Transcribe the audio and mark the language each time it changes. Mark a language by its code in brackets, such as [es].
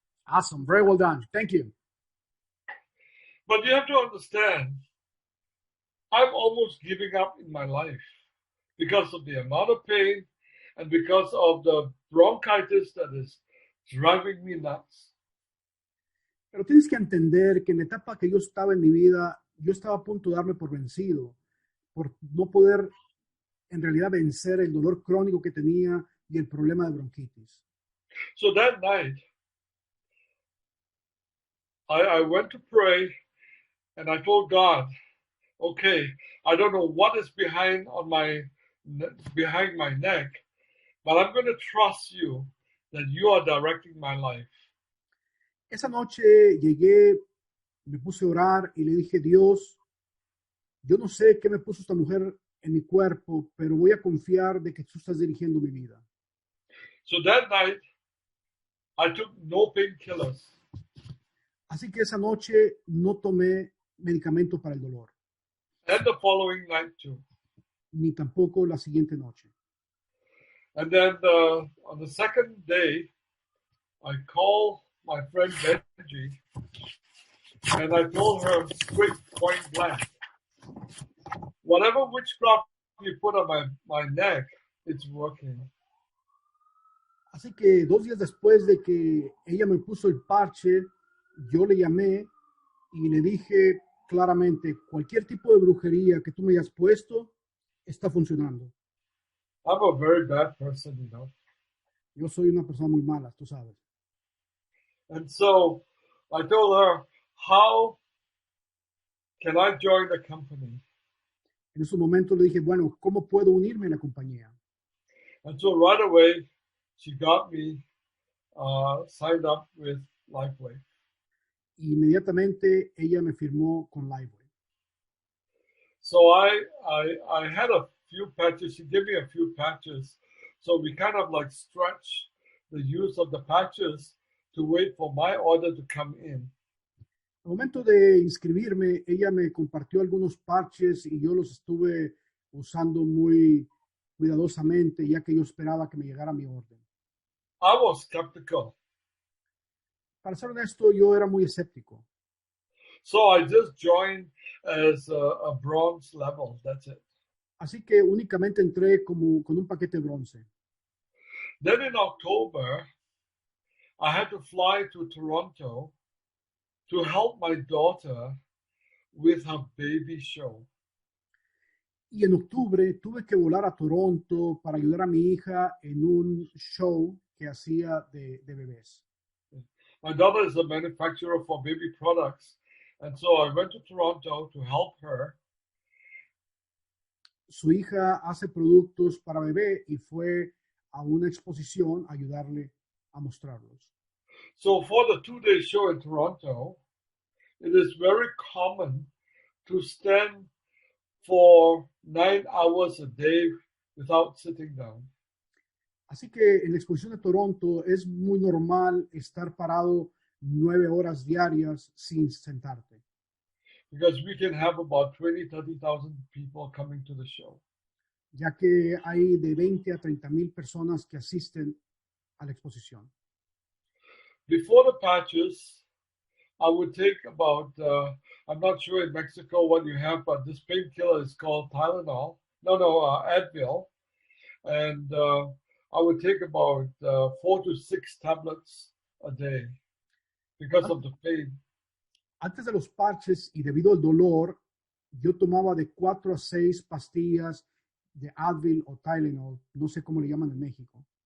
[en] Awesome. Very well done. Thank you. But you have to understand, I'm almost giving up in my life because of the amount of pain and because of the bronchitis that is driving me nuts. [es] Pero tienes que entender que en la etapa que yo estaba en mi vida, yo estaba a punto de darme por vencido, por no poder en realidad vencer el dolor crónico que tenía y el problema de bronquitis. [en] So that night, I went to pray and I told God, okay, I don't know what is behind my neck, but I'm going to trust you that you are directing my life. [es] Esa noche llegué, me puse a orar y le dije, Dios, yo no sé qué me puso esta mujer en mi cuerpo, pero voy a confiar de que tú estás dirigiendo mi vida. [en] So that night, I took no painkillers. [es] Así que esa noche no tomé medicamento para el dolor. [en] And the following night too. [es] Ni tampoco la siguiente noche. [en] And then on the second day, I called my friend Benji, and I told her straight point blank, whatever witchcraft you put on my neck, it's working. [es] Así que 2 días después de que ella me puso el parche, yo le llamé y le dije claramente, cualquier tipo de brujería que tú me hayas puesto, está funcionando. [en] I'm a very bad person, you know. [es] Yo soy una persona muy mala, tú sabes. [en] And so I told her, how can I join the company? [es] En ese momento le dije, bueno, ¿cómo puedo unirme a la compañía? [en] And so right away, she got me signed up with LIFEWAVE. [es] Inmediatamente ella me firmó con LIFEWAVE. [en] So I had a few patches. She gave me a few patches. So we kind of like stretched the use of the patches to wait for my order to come in. [es] Al momento de inscribirme, ella me compartió algunos parches y yo los estuve usando muy cuidadosamente, ya que yo esperaba que me llegara mi orden. [en] I was skeptical. [es] Para ser honesto, yo era muy escéptico. [en] So I just joined as a bronze level. That's it. [es] Así que únicamente entré como con un paquete bronce. [en] Then in October, I had to fly to Toronto to help my daughter with her baby show. [es] Y en octubre tuve que volar a Toronto para ayudar a mi hija en un show que hacía de bebés. [en] My daughter is a manufacturer for baby products, and so I went to Toronto to help her. [es] Su hija hace productos para bebé y fue a una exposición a ayudarle a mostrarlos. [en] So for the 2-day show in Toronto, it is very common to stand for 9 hours a day without sitting down. [es] Así que en la exposición de Toronto es muy normal estar parado 9 horas diarias sin sentarte. [en] Because we can have about 30,000 people coming to the show. [es] Ya que hay de 20 a 30,000 personas que asisten a la exposición. [en] Before the patches, I would take about, I'm not sure in Mexico what you have, but this painkiller is called Tylenol. Advil. And I would take about 4 to 6 tablets a day because of the pain. [es] Antes de los parches y debido al dolor, yo tomaba de 4 a 6 pastillas de Advil o Tylenol, no sé cómo le llaman en México.